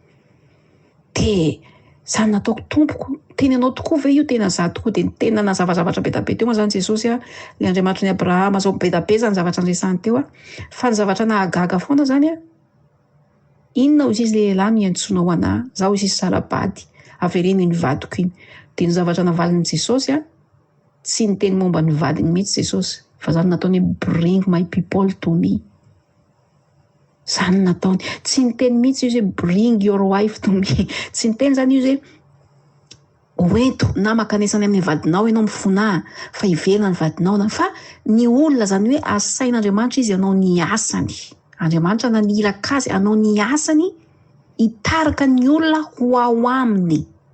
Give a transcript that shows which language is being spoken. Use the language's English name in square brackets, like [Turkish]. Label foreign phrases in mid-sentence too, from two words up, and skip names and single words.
[Malagasy] De zany nataoko tompoko teny anao tokoa ve io tena za tokoa de tena nazavazavatra be da be teo moa zany Jesosy le Andriamanitra ny Abrahama zao be da be zany zavatra andresany teo fa ny zavatra nahagaga foana zany inona hozy izy le lahy miantsona ho anahy zaho izy salabady avereny ny vadiko iny. De ny zavatra navaliny Jesosy tsy niteny momba ny vadiny mihitsy Jesosy fa zany nataony [English] bring my people to me. [Malagasy] Zany nataony tsy niteny mihitsy izy hoe [English] bring your wife to me [Malagasy] tsy niteny zany izy hoe oento na makanesany amin'ny vadinao ianao mifona fa iverina ny vadinao fa ny olona zany hoe asain'Andriamanitra izy anao ny asany. Andriamanitra naniraka azy anao ny asany hitarika ny olona ho ao aminy.